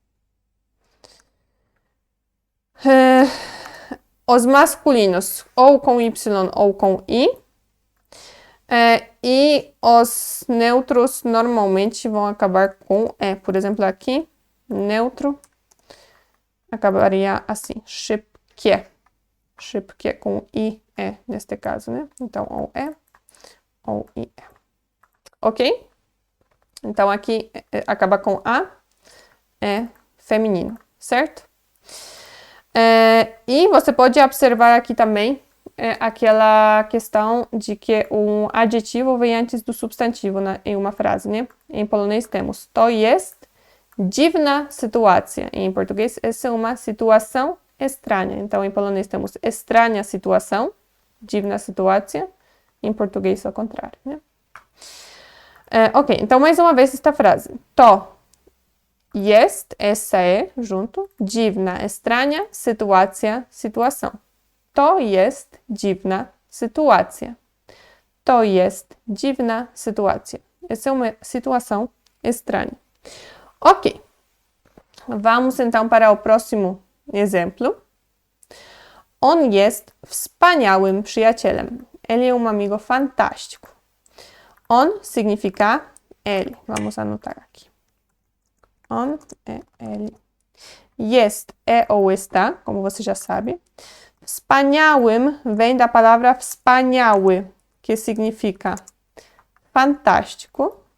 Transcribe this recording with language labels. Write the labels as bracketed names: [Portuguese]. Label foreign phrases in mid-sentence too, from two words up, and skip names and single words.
[Portuguese] Os masculinos, ou com Y ou com I. E os neutros normalmente vão acabar com E. Por exemplo, aqui, neutro, acabaria assim, [Polish] szybkie. [Portuguese] Szybkie com I, E, neste caso, né? Então, ou E, ou I, E. Ok? Então, aqui acaba com A, é feminino, certo? E você pode observar aqui também aquela questão de que um adjetivo vem antes do substantivo em uma frase, né? Em polonês temos [Polish] to jest dziwna sytuacja. [Portuguese] Em português, essa é uma situação estranha. Então, em polonês temos estranha situação, [Polish] dziwna sytuacja. [Portuguese] Em português, ao contrário, né? Ok, então mais uma vez esta frase. [Polish] To jest, [Portuguese] essa é, junto, dziwna, estranha, sytuacja, situação. [Polish] To jest dziwna sytuacja. To jest dziwna sytuacja. [Portuguese] Essa é uma situação estranha. Ok. Vamos então para o próximo exemplo. [Polish] On jest wspaniałym przyjacielem. [Portuguese] Ele é um amigo fantástico. On significa ele. Vamos anotar aqui. On é ele. Jest é ou está, como você já sabe. Wspaniałym vem da palavra wspaniały, que significa fantástico.